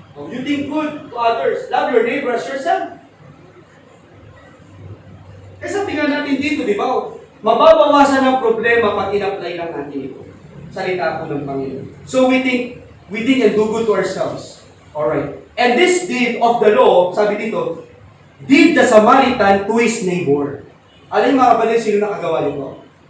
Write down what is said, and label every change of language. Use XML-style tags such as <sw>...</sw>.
<en>You think good to others. Love your neighbor as yourself.</en> <tl>Kasi sabi nga natin dito, di ba? Mababawasan ang problema pag in-apply lang natin ito. salita po ng Panginoon.</tl> <en>So we think and do good to ourselves. Alright. And this deed of the law,</en> <tl>sabi dito,</tl> <en>did the Samaritan to his neighbor.</en> <tl>Alam niyo mga kapatid, sino nakagawa nito?</tl>